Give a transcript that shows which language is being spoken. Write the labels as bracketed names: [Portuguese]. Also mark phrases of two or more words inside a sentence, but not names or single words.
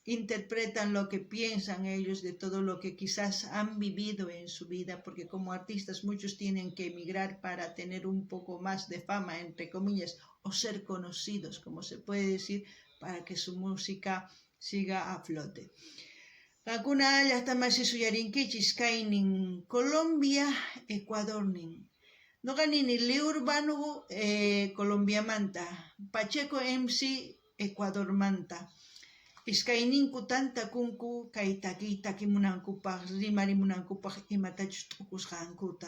[Spanish] interpretan lo que piensan ellos de todo lo que quizás han vivido en su vida, porque como artistas muchos tienen que emigrar para tener un poco más de fama, entre comillas, o ser conocidos, como se puede decir, para que su música siga a flote. [Quechua] Kakuna llaqtamasi suyarinkichis kaynin Colombia, Ecuador nin. Noqanini Liurbano Colombiamanta, Pacheco MC Ecuador manta. Iskayninku tantakunku kay takimunankupaq, rimarimunankupaq imatachus t'ukusqankuta.